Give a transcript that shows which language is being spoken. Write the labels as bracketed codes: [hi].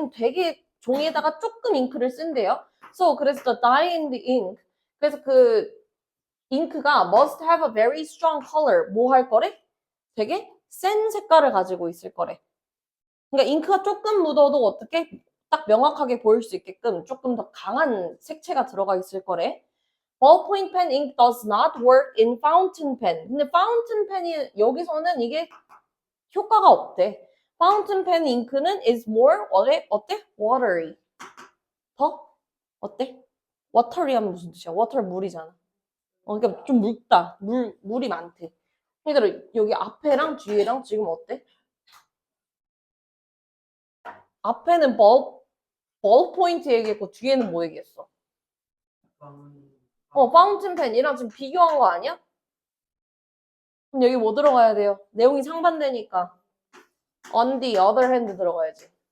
[ko] 얘는 되게 종이에다가 조금 잉크를 쓴대요. [en] So [ko] 그래서 [en] the dye in the ink. [ko] 그래서 그 잉크가 [en] must have a very strong color. [ko] 뭐 할 거래? 되게 센 색깔을 가지고 있을 거래. 그러니까 잉크가 조금 묻어도 어떻게 딱 명확하게 보일 수 있게끔 조금 더 강한 색채가 들어가 있을 거래. [en] Ballpoint pen ink does not work in fountain pen. [ko] 근데 fountain pen이 여기서는 이게 효과가 없대. 파운틴 펜 잉크는 [en] is more [ko] 어때? watery. 더 어때? watery 하면 무슨 뜻이야? water 물이잖아. 그러니까 좀 묽다. 물이 많대. 얘들아 여기 앞에랑 뒤에랑 지금 어때? 앞에는 ball 포인트 얘기했고 뒤에는 뭐 얘기했어? 파운틴 펜이랑 지금 비교한 거 아니야? 그럼 여기 뭐 들어가야 돼요? 내용이 상반되니까 [en] on the other hand [ko] 들어가야지.